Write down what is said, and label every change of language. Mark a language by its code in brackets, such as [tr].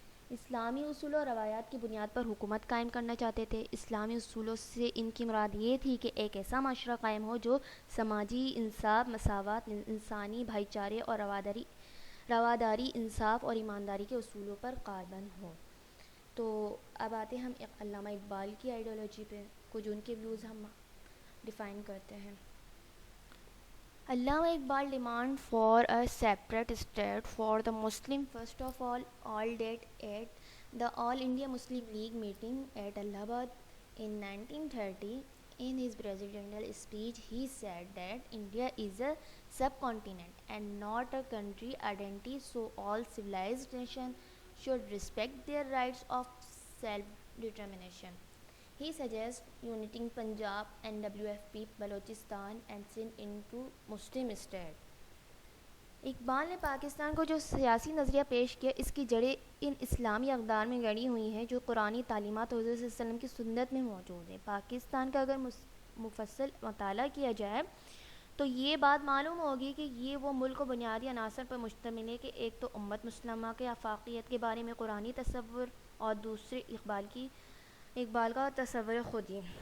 [ur] اسلامی اصول و روایات کی بنیاد پر حکومت قائم کرنا چاہتے تھے۔ اسلامی اصولوں سے ان کی مراد یہ تھی کہ ایک ایسا معاشرہ قائم ہو جو سماجی انصاف، مساوات، انسانی بھائی چارے اور رواداری، انصاف اور ایمانداری کے اصولوں پر قائم ہو۔ تو اب آتے ہیں ہم علامہ اقبال کی آئیڈیالوجی پہ، کچھ ان کے ویوز ہم ڈیفائن کرتے ہیں۔ [en] Allama Iqbal demand for a separate state for the Muslim first of all that at the All India Muslim League meeting at Allahabad in 1930. In his presidential speech, he said that India is a subcontinent and not a country identity, so all civilized nations should respect their rights of self-determination. He suggests uniting Punjab, NWFP, Balochistan and Sindh into Muslim state. [ur] Iqbal نے پاکستان کو جو سیاسی نظریہ پیش کیا، اس کی جڑیں ان اسلامی اقدار میں گڑی ہوئی ہیں جو قرآنی تعلیمات حضور صلی اللہ علیہ وسلم کی سنت میں موجود ہیں۔ پاکستان کا اگر مفصل مطالعہ کیا جائے تو یہ بات معلوم ہوگی کہ یہ وہ ملک و بنیادی عناصر پر مشتمل ہے کہ ایک تو امت مسلمہ کے آفاقیت کے بارے میں قرآنی تصور اور دوسرے اقبال کا تصور خودی۔